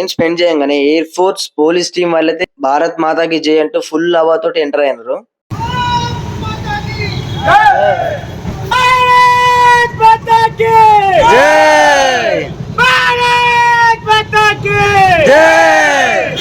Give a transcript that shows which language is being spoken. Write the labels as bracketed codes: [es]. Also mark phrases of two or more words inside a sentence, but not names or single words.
[te] స్పెండ్ చేయగానే ఎయిర్ ఫోర్స్ పోలీస్ టీం వాళ్ళైతే [hi] भारत माता की जय [te] అంటూ ఫుల్ అవాతోటి ఎంటర్ అయినారు. [hi] भारत माता की జై. भारत माता की జై.